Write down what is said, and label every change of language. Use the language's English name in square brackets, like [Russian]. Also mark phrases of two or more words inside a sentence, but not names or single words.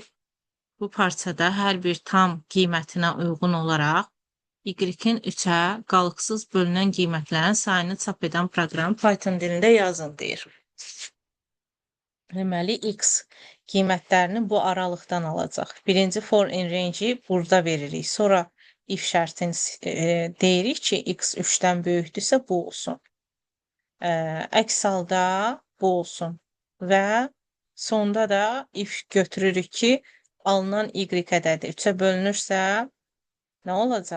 [Azerbaijani] Bu parçada hər bir tam qiymətinə uyğun olaraq Y-in 3-ə qalıqsız bölünən qiymətlərin sayını çap edən proqram Python dilində yazın deyir. Deməli, X qiymətlərini bu aralıqdan alacaq. Birinci [English] for in range- [Azerbaijani] i burada veririk. Sonra if şərtini deyirik ki, X 3-dən böyükdürsə bu olsun. Əks halda bu olsun. Və sonda da if götürürük ki, alınan Y ədədi 3-ə bölünürsə nə olacaq?